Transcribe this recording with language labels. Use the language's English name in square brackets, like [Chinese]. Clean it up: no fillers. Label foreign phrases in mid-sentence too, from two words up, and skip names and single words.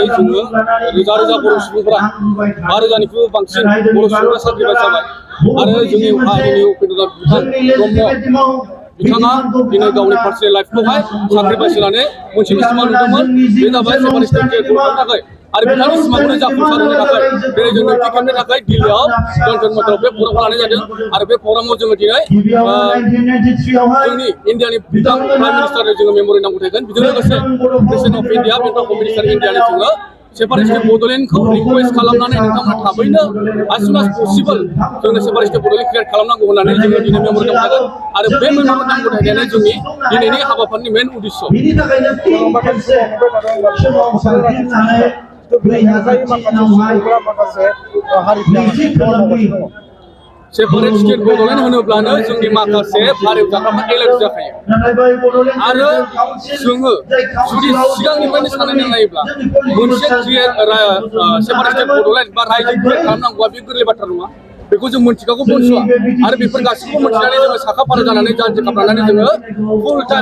[Bodo] जोङो रोजा रोजा बर' सुबुंफोरा 5,000निख्रुइबो बांसिन बर' सुबुंफोरा साख्रिबाज जाबाय आरो जोंनि हारिनि उपेन्द्रनाथ ब्रह्म बिथाङा दिनै गावनि पार्सनेल लाइफखौहाय साख्रि बायसिनानै मोनसेल' सिमां नुदोंमोन बे जाबाय [English] separate state [Bodo] खालामनो थाखाय आरो बिथांनि सिमांखौनो जाफुंसार होनो थाखाय दिनै जों नैथि खेबनि थाखाय दिल्लीयाव जन्तर मन्तराव बे प्रग्रामखौ लानाय जादों आरो बे प्रग्रामाव जोङो दिनै जोंनि इन्डियानि बिथां प्राइम मिनिस्टारनो जोङो मेम'रेन्डाम गथायगोन बेजों लोगोसे [English] President of India [Bodo] बेंक अफ मिनिस्टार इन्डियानो जोङो [English] separate state [Bodo] बड'लेण्डखौ रिकुवेस्ट खालामनानै नोंथांमोना थाबैनो [English] as soon as possible [Bodo] जोंनो [English] separate state [Bodo] बड'लेण्ड क्रिएट खालामनांगौ होननानै जोङो दिनै मेम'रेन्डाम होगोन आरो बे मेम'रेन्डाम गथायनायानो जोंनि दिनैनि हाबाफारिनि मेन उद्देश्य [English] separate state [Bodo] बड'लेण्ड होनोब्लानो जोंनि माखासे भारियाव जाग्राफ्रा एलार्ट जाखायो आरो जोङो जुदि सिगांनिफ्रायनो साननानै नायोब्ला मोनसे [English] separate state [Bodo] बड'लेण्ड बा रायजो क्रिएट खालामनांगौआ बे गोरलै बाथ्रा नङा बेखौ जों मिथिखागौ बनसुआ आरो बेफोर गासैखौबो मिथिनानै जोङो साखा फारा जानानै जानजि खाफ्रानानै जोङो [English] full time